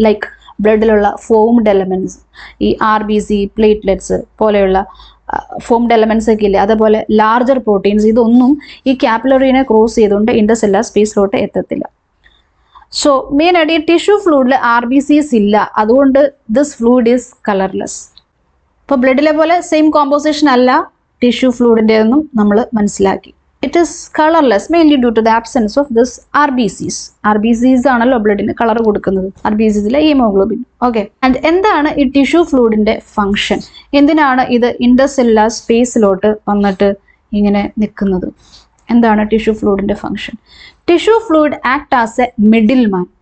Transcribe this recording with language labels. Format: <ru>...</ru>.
<ml>Like ബ്ലഡിലുള്ള formed elements, ഈ RBC, platelets പോലെയുള്ള formed elements ഒക്കെ ഇല്ലേ, അതേപോലെ ലാർജർ പ്രോട്ടീൻസ്, ഇതൊന്നും ഈ കാപ്പിലറിനെ ക്രോസ് ചെയ്തുകൊണ്ട് ഇൻ്റർ സെല്ലുലാർ സ്പേസിലോട്ട് എത്തത്തില്ല. സോ മെയിനായിട്ട് ഈ ടിഷ്യൂ ഫ്ലൂയിഡിൽ RBCs ഇല്ല. അതുകൊണ്ട്</ml> <en>This fluid is colourless.</en> <ml>ഇപ്പോൾ ബ്ലഡിലെ പോലെ സെയിം കോമ്പോസിഷൻ അല്ല ടിഷ്യൂ ഫ്ലൂയിഡിൻ്റെതെന്നും നമ്മൾ മനസ്സിലാക്കി.</ml> <en>It is colorless mainly due to the absence of this RBCs.</en> <ml>RBCs ആണല്ലോ ബ്ലഡിന് കളർ കൊടുക്കുന്നത്, RBCസിലെ ഹീമോഗ്ലോബിൻ. ഓക്കെ, ആൻഡ് എന്താണ് ഈ ടിഷ്യൂ ഫ്ലൂയിഡിന്റെ ഫംഗ്ഷൻ? എന്തിനാണ് ഇത് ഇന്റർസെല്ലുലാർ സ്പേസിലോട്ട് വന്നിട്ട് ഇങ്ങനെ നിൽക്കുന്നത്? എന്താണ് tissue ഫ്ലൂയിഡിന്റെ function?</ml> <en>Tissue fluid act as a middle man.</en>